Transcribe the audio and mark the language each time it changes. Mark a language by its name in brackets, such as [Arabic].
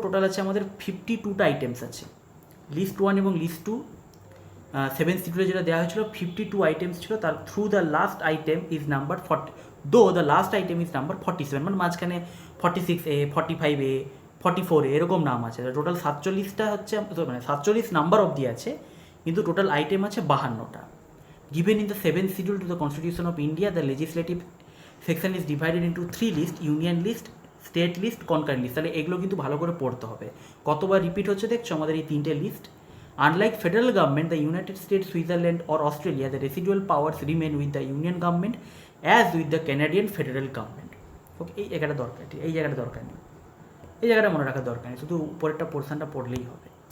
[Bangla] Total আছে আমাদের 52টা items আছে। লিস্ট 1 এবং লিস্ট 2 7 শিডিউলে যেটা দেওয়া হয়েছিল 52 আইটেমস ছিল, তার [English] through the last item is number 40, though the last item is number 47, [Bangla] মানে মাঝখানে 46A, 45A, 44A এরকম নাম আছে। টোটাল 47টা হচ্ছে, মানে 47 নাম্বার অবধি আছে, কিন্তু টোটাল আইটেম আছে 52টা। [English] Given in the 7th schedule to the Constitution of India, the legislative section is divided into 3 lists: union list, state list, concurrent list. [Bangla] তাহলে এগুলো কিন্তু ভালো করে পড়তে হবে। কতবার রিপিট হচ্ছে দেখছো আমাদের এই 3টে list. [English] Unlike federal government, the United States, Switzerland or Australia, the residual powers remain with the union government as with the Canadian federal government. [Bangla] ওকে, এই জায়গাটা দরকার, ঠিক, এই জায়গাটা দরকার নেই, এই জায়গাটা মনে রাখার দরকার নেই, শুধু উপরেরটা পোর্শনটা পড়লেই হবে।